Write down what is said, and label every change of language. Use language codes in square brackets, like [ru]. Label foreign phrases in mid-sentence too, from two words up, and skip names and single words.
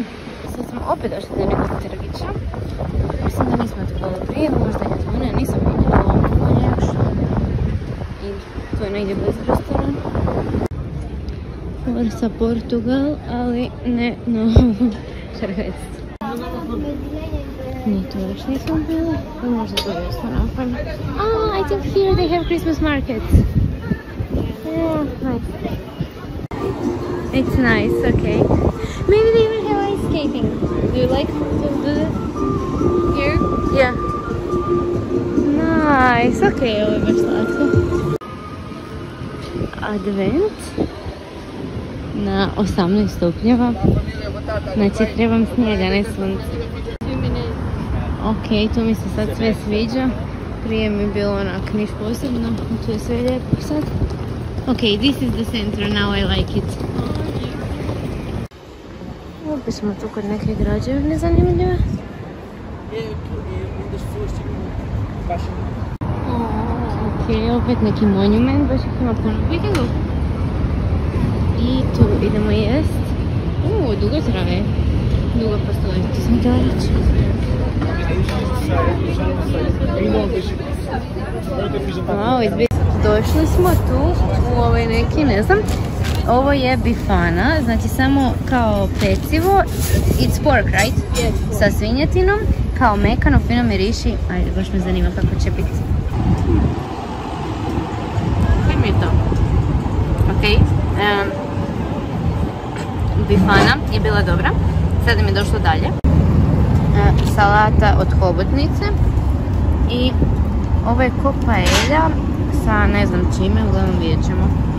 [hr] Sad smo opet došli do nekog trgića. Mislim da nismo trebali prije, možda je zvone, nisam vidjela ovo još. I tu je negdje bez restorana. Forza Portugal, ali ne novo Hrvatsko. Ni to još nismo bili, ali možda to još smo napravili. [en] Ah, I think here they have Christmas markets. Yeah, nice. It's nice, okay. Maybe they even have ice skating. Do you like to do that? Here? Yeah. Nice, [hr] okay, ovo je baš slatko. Advent na 18 stupnjeva. Znači trebam snijega, ne sunce. Ok, tu mi se sad sve sviđa. Prije mi je bilo onak niš posebno, tu je sve lijepo sad. [en] Ok, this is the center, now I like it. [hr] Opet smo tu kod neke građevine zanimljive. Ok, opet neki monument, baš ih ima puno. [en] We can go. [hr] I tu idemo jest. Dugo traje. Dugo postoji, to sam htjela reći. Wow, došli smo tu u ovaj neki, ne znam, ovo je bifana, znači samo kao pecivo, [en] it's pork, right? Yes. [hr] Sa svinjetinom, kao mekano, fino miriši, ajde, baš me zanima kako će biti. Kaj mi je to? Ok, bifana je bila dobra, sada mi je došlo dalje. Salata od hobotnice i ovo je ko paella sa ne znam čime, uglavnom vidjet ćemo.